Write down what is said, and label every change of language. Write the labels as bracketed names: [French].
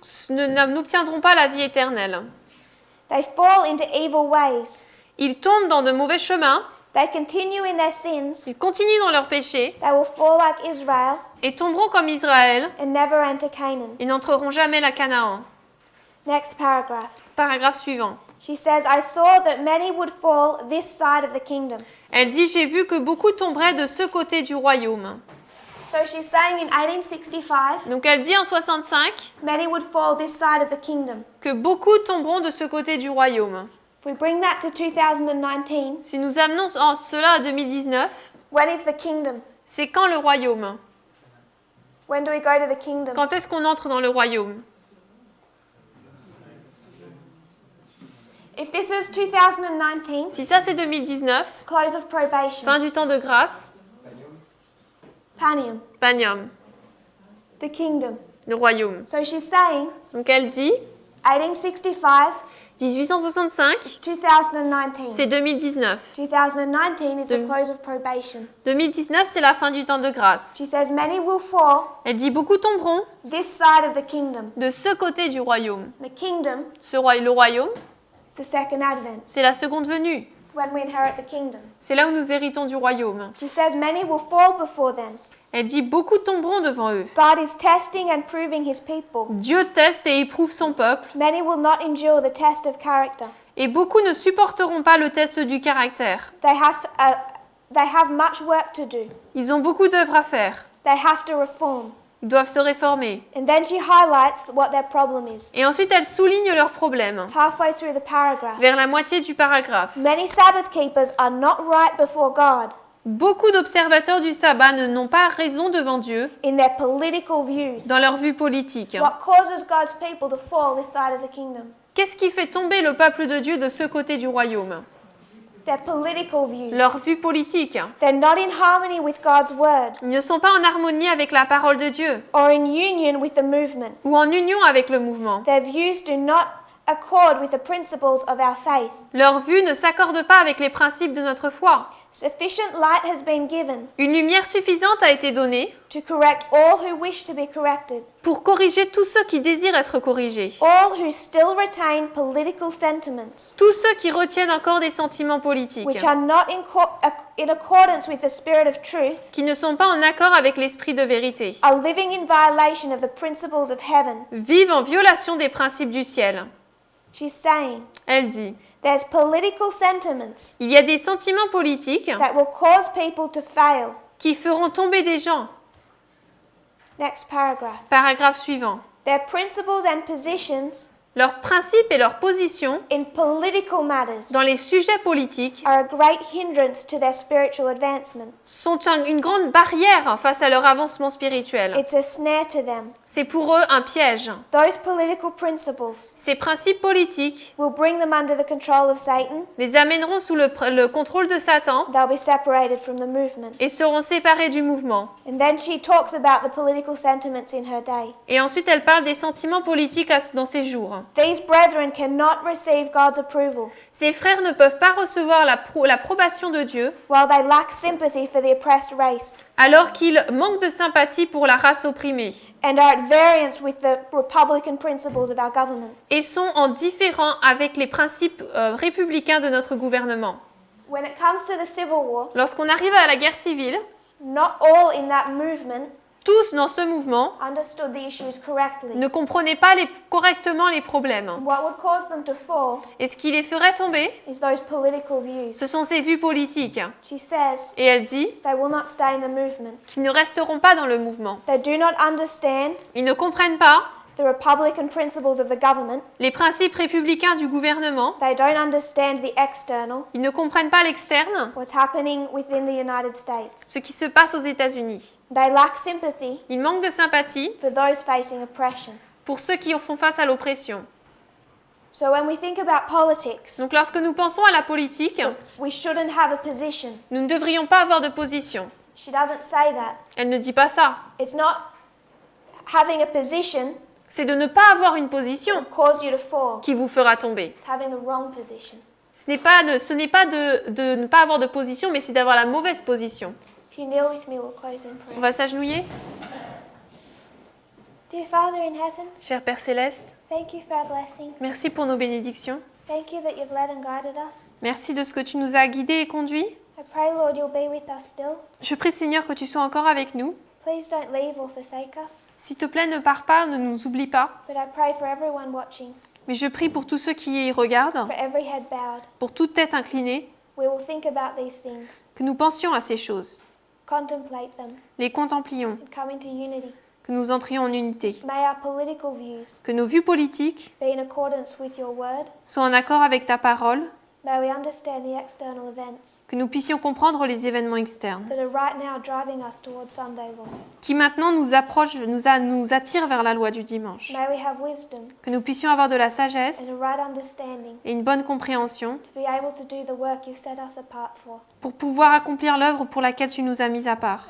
[French] n'obtiendront pas la vie éternelle. [English] They fall into evil ways. [French] Ils tombent dans de mauvais chemins, [English] They continue in their sins. [French] ils continuent dans leurs péchés [English] They will fall like Israel [French] et tomberont comme Israël [English] and never enter Canaan. [French] et n'entreront jamais la Canaan. [English] Next paragraph. [French] Paragraphe suivant. [English] She says, I saw that many would fall this side of the kingdom. [French] Elle dit, j'ai vu que beaucoup tomberaient de ce côté du royaume. [English] So she's saying in 1865, [French] Donc elle dit en 65 [English] many would fall this side of the kingdom. [French] que beaucoup tomberont de ce côté du royaume. [English] If we bring that to 2019, [French] Si nous amenons cela à 2019, [English] when is the kingdom? [French] c'est quand le royaume? [English] When do we go to the kingdom? [French] Quand est-ce qu'on entre dans le royaume? [English] If this is 2019, [French] Si ça c'est 2019, [English] close of probation, [French] fin du temps de grâce, [English] Panium, [French] Panium, [English] the kingdom. [French] le royaume. [English] So she's saying [French] Donc elle dit, [English] 1865 [French] 1865, [English] is 2019. [French] c'est 2019. [English] 2019 is the [French] Deux- [English] close of probation. [French] 2019, c'est la fin du temps de grâce. [English] She says many will fall [French] Elle dit, beaucoup tomberont [English] this side of the kingdom. [French] de ce côté du royaume. [English] The kingdom [French] Le royaume, [English] is the second advent. [French] c'est la seconde venue. [English] It's when we inherit the kingdom. [French] C'est là où nous héritons du royaume. [English] She says many will fall before then. [French] Elle dit beaucoup tomberont devant eux. [English] God is testing and proving his people. [French] Dieu teste et éprouve son peuple. [English] Many will not endure the test of character. [French] Et beaucoup ne supporteront pas le test du caractère. [English] They have much work to do. [French] Ils ont beaucoup d'œuvres à faire. [English] They have to reform. [French] Ils doivent se réformer. [English] And then she highlights what their problem is. [French] Et ensuite, elle souligne leurs problèmes. [English] Halfway through the paragraph. [French] Vers la moitié du paragraphe. [English] Many Sabbath keepers are not right before God [French] Beaucoup d'observateurs du sabbat n'ont pas raison devant Dieu [English] in their political views. [French] dans leur vue politique. [English] What causes God's people to fall this side of the kingdom? [French] Qu'est-ce qui fait tomber le peuple de Dieu de ce côté du royaume? [English] Their political views. [French] Leur vue politique. [English] They're not in harmony with God's word [French] Ils ne sont pas en harmonie avec la parole de Dieu [English] or in union with the movement. [French] ou en union avec le mouvement. [English] Their views do not accord with the principles of our faith. [French] Leur vue ne s'accorde pas avec les principes de notre foi. [English] Sufficient light has been given [French] Une lumière suffisante a été donnée [English] to correct all who wish to be corrected, [French] pour corriger tous ceux qui désirent être corrigés. [English] all who still retain political sentiments [French] Tous ceux qui retiennent encore des sentiments politiques, [English] which are not in accordance with the spirit of truth, [French] qui ne sont pas en accord avec l'esprit de vérité, [English] are living in violation of the principles of heaven. [French] vivent en violation des principes du ciel. [English] She's saying [French] Elle dit, [English] there's political sentiments [French] il y a des sentiments politiques [English] that will cause people to fail. [French] qui feront tomber des gens. [English] Next paragraph. [French] Paragraphe suivant. [English] Their principles and positions [French] Leurs principes et leurs positions [English] in political matters [French] dans les sujets politiques [English] are a great hindrance to their spiritual advancement. [French] sont une grande barrière face à leur avancement spirituel. [English] It's a snare to them. [French] C'est pour eux un piège. [English] Those political principles [French] Ces principes politiques [English] will bring them under the control of Satan. [French] les amèneront sous le contrôle de Satan [English] They'll be separated from the movement. [French] et seront séparés du mouvement. [English] And then she talks about the political sentiments in her day. [French] Et ensuite, elle parle des sentiments politiques dans ces jours. [English] These brethren cannot receive God's approval, [French] Ces frères ne peuvent pas recevoir l'approbation de Dieu [English] while they lack sympathy for the oppressed race [French] alors qu'ils manquent de sympathie pour la race opprimée [English] and are at variance with the republican principles of our government. [French] et sont en différent avec les principes républicains de notre gouvernement. [English] When it comes to the Civil War, [French] Lorsqu'on arrive à la guerre civile, [English] not all in that movement [French] tous dans ce mouvement [English] understood the issues correctly. [French] ne comprenaient pas correctement les problèmes. [English] What would cause them to fall [French] Et ce qui les ferait tomber, [English] is those political views. [French] ce sont ces vues politiques. [English] She says [French] Et elle dit [English] they will not stay in the movement. [French] qu'ils ne resteront pas dans le mouvement. [English] They do not understand [French] Ils ne comprennent pas [English] the republican principles of the government. [French] les principes républicains du gouvernement. [English] They don't understand the external, [French] Ils ne comprennent pas l'externe, [English] what's happening within the United States. [French] ce qui se passe aux États-Unis. [English] They lack sympathy [French] Ils manquent de sympathie [English] for those facing oppression. [French] pour ceux qui font face à l'oppression. [English] So when we think about politics, [French] Donc lorsque nous pensons à la politique, [English] we shouldn't have a position. [French] nous ne devrions pas avoir de position. [English] She doesn't say that. [French] Elle ne dit pas ça. [English] It's not having a position [French] C'est de ne pas avoir une position [English] that cause you to fall. [French] qui vous fera tomber. [English] It's having the wrong position. [French] Ce n'est pas de ne pas avoir de position, mais c'est d'avoir la mauvaise position. [English] If you kneel with me, we'll close in [French] On [English] prayer. [French] va s'agenouiller. [English] Dear Father in heaven, [French] Cher Père Céleste, [English] thank you for our blessings. [French] merci pour nos bénédictions. [English] Thank you that you've led and guided us. [French] Merci de ce que tu nous as guidés et conduits. [English] I pray, Lord, you'll be with us still. [French] Je prie, Seigneur, que tu sois encore avec nous. [English] Please don't leave or forsake us. [French] S'il te plaît, ne pars pas, ne nous oublie pas. [English] But I pray for everyone watching, [French] Mais je prie pour tous ceux qui y regardent, [English] for every head bowed. [French] pour toute tête inclinée, [English] We will think about these things, [French] que nous pensions à ces choses, [English] contemplate them, [French] les contemplions, [English] and come into unity. [French] que nous entrions en unité, [English] May our political views [French] que nos vues politiques [English] be in accordance with your word. [French] soient en accord avec ta parole, [English] May we understand the external events [French] que nous puissions comprendre les événements externes, [English] that are right now driving us towards Sunday, Lord. [French] qui maintenant nous approchent, nous attirent vers la loi du dimanche, [English] May we have wisdom [French] que nous puissions avoir de la sagesse [English] and a right understanding [French] et une bonne compréhension [English] to be able to do the work you've set us apart for. [French] pour pouvoir accomplir l'œuvre pour laquelle tu nous as mis à part.